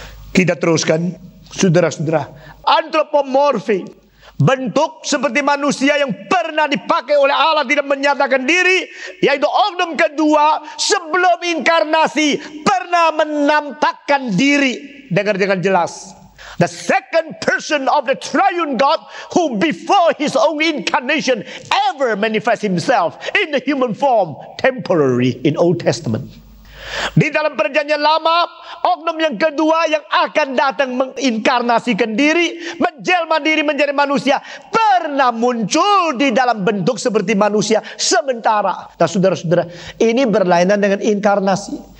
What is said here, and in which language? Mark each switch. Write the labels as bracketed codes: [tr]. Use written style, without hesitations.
[id] Kita teruskan, saudara-saudara. Antropomorfi, bentuk seperti manusia yang pernah dipakai oleh Allah tidak menyatakan diri, yaitu oknum kedua sebelum inkarnasi pernah menampakkan diri dengan jelas. [en] The second person of the triune God who before his own incarnation ever manifest himself in the human form temporary in Old Testament. [id] Di dalam perjanjian lama, oknum yang kedua yang akan datang menginkarnasikan diri, menjelma diri menjadi manusia, pernah muncul di dalam bentuk seperti manusia sementara. Nah saudara-saudara, ini berlainan dengan inkarnasi.